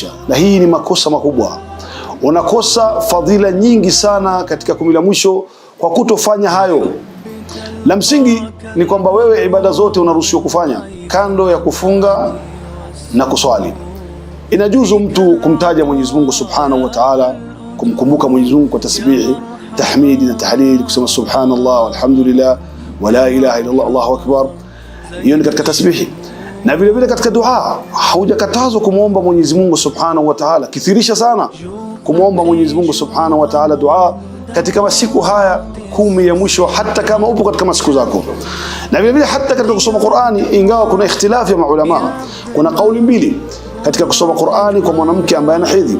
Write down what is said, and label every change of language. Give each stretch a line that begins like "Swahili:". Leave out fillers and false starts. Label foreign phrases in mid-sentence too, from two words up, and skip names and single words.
Swahili: Na hii ni makosa makubwa. Unakosa fadhila nyingi sana katika 10 la mwisho kwa kutofanya hayo. La msingi ni kwamba wewe ibada zote unaruhusiwa kufanya kando ya kufunga na kuswali. Inajuzu mtu kumtaja Mwenyezi Mungu
Arabic: سبحانه وتعالى,
Swahili: kumkumbuka Mwenyezi Mungu kwa tasbihi, tahmidi na tahlil, kusema
Arabic: سبحان الله والحمد لله ولا إله إلا الله الله أكبر.
Swahili: Hiyo ni katika tasbihi. Na vile vile katika dua haujakatazwa kumuomba Mwenyezi Mungu
Arabic: سبحانه وتعالى.
Swahili: Kithirisha sana kumuomba Mwenyezi Mungu
Arabic: سبحانه وتعالى
Swahili: dua katika masiku haya 10 ya mwisho, hata kama upo katika masiku zako. Na vile vile hata katika kusoma Qur'ani, ingawa kuna ikhtilafu ya maulama, kuna kauli mbili katika kusoma Qur'ani kwa mwanamke ambaye ana hedhi.